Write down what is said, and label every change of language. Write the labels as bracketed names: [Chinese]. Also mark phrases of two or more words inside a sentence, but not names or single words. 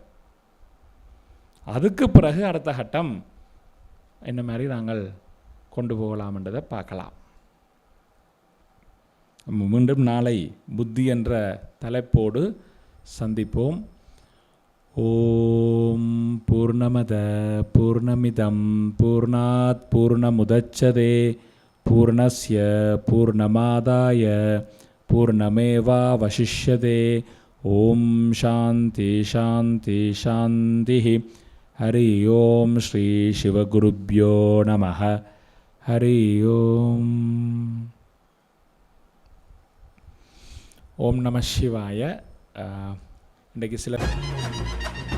[Tamil] அதுக்கு பிறகு அடுத்த கட்டம் என்ன மாதிரி நாங்கள் கொண்டு போகலாம்ன்றதை பார்க்கலாம். மீண்டும் நாளை புத்தி என்ற தலைப்போடு சந்திப்போம். [Sanskrit] ओम् पूर्णमद पूर्णमिदम् पूर्णात् पूर्णमुदच्यते पूर्णस्य पूर्णमादाय पूर्णमेवावशिष्यते. ओम् शान्ति शान्ति शान्ति. हरि ओम् श्री शिवगुरुभ्यो नमः. हरि ओम्. ओम् नम शिवाय. [Tamil] இன்றைக்கு சில